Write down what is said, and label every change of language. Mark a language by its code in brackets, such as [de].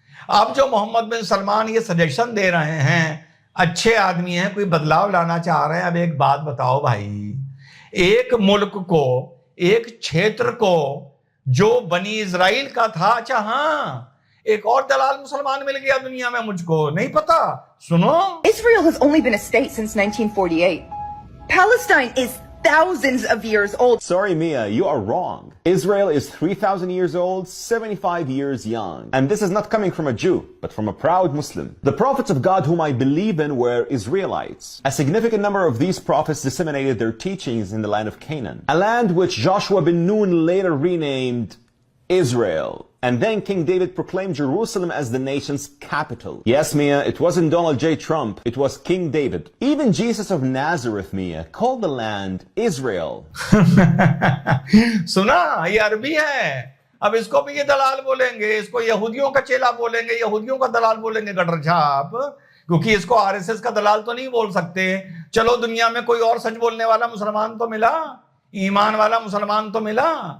[hi] अब जो मोहम्मद बिन सलमान ये सजेशन दे रहे हैं, अच्छे आदमी हैं, कोई बदलाव लाना चाह रहे हैं। अब एक बात बताओ भाई, एक मुल्क को, एक क्षेत्र को जो बनी इजराइल का था, अच्छा हाँ, एक और दलाल मुसलमान मिल गया दुनिया में, मुझको नहीं पता। सुनो, [en] Israel has only been a state since 1948. Palestine is thousands of years old. Sorry, Mia, you are wrong. Israel is 3,000 years old, 75 years young. And this is not coming from a Jew, but from a proud Muslim. The prophets of God whom I believe in were Israelites. A significant number of these prophets disseminated their teachings in the land of Canaan, a land which Joshua bin Nun later renamed Israel. And then King David proclaimed Jerusalem as the nation's capital. Yes, Mia, it wasn't Donald J. Trump, it was King David. Even Jesus of Nazareth, Mia, called the land Israel. [hi] सुना, ये अरबी है। अब इसको भी ये दलाल बोलेंगे, इसको यहूदियों का चेला बोलेंगे, यहूदियों का दलाल बोलेंगे, गटर छाप, क्योंकि इसको आरएसएस का दलाल तो नहीं बोल सकते। चलो दुनिया में कोई और सच बोलने वाला मुसलमान तो मिला, ईमान वाला मुसलमान तो मिला।